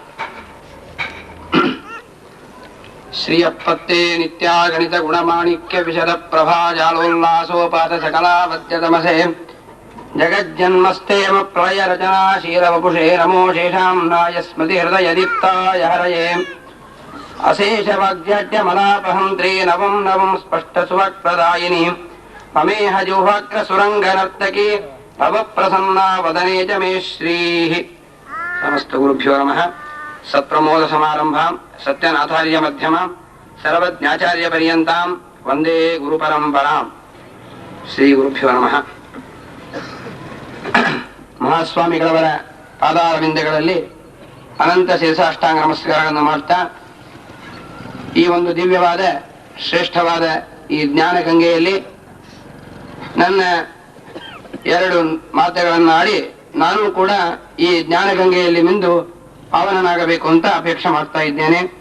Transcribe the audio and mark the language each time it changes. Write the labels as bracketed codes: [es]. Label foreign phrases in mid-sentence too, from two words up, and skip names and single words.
[sa] ಶ್ರೀಯಪ್ಪತ್ತೇ ನಿತ್ಯಾಗಣಿತ ಗುಣಮಾಣಿಕ್ಯ ವಿಶದ ಪ್ರಭಾ ಜಾಲೋಲ್ಲಾಸೋಪಾತ ಸಕಲಾವತ್ಯತಮಸೆ ಜಗಜ್ಜನ್ಮಸ್ತೇಮ ಪ್ರಳಯ ರಚನಾಶೀಲ ವಪುಷೇ ನಮೋ ಶೇಷಾಂನಾಯ ಸ್ಮೃತಿ ಹೃದಯ ದೀಪ್ತಾಯ ಹರಯೇ ಅಶೇಷ ವಾಗ್ಯಾಡ್ಯಮಲಾಪಹಂತ್ರೀ ನವಂ ನವಂ ಸ್ಪಷ್ಟ ಸುವಕ್ಪ್ರದಾಯಿನಿ ಮಮೇಹ ಜುಹ್ವಕ್ರ ಸುರಂಗ ನರ್ತಕಿ ಭವ ಪ್ರಸನ್ನಾ ವದನೇ ಚ ಮೇ ಶ್ರೀಃ. ಸಮಸ್ತ ಗುರುಭ್ಯೋ ನಮಃ. ಸತ್ಪ್ರಮೋದ ಸಮಾರಂಭಾಂ ಸತ್ಯನಾಥಾರ್ಯ ಮಧ್ಯಮಾಂ ಸರ್ವಜ್ಞಾಚಾರ್ಯ ಪರ್ಯಂತಾಂ ವಂದೇ ಗುರು ಪರಂಪರಾಂ. ಶ್ರೀ ಗುರುಭ್ಯೋ ನಮಃ. [kn] ಮಹಾಸ್ವಾಮಿಗಳವರ ಪಾದಾರವಿಂದಗಳಲ್ಲಿ ಅನಂತ ಶೇಷಾಷ್ಟಾಂಗ ನಮಸ್ಕಾರಗಳನ್ನು ಮಾಡ್ತಾ, ಈ ಒಂದು ದಿವ್ಯವಾದ ಶ್ರೇಷ್ಠವಾದ ಈ ಜ್ಞಾನ ಗಂಗೆಯಲ್ಲಿ ನನ್ನ ಎರಡು ಮಾತುಗಳನ್ನಾಡಿ ನಾನು ಕೂಡ ಈ ಜ್ಞಾನಗಂಗೆಯಲ್ಲಿ ಮಿಂದು ಪಾವನನಾಗಬೇಕು ಅಂತ ಅಪೇಕ್ಷೆ ಮಾಡ್ತಾ ಇದ್ದೇನೆ.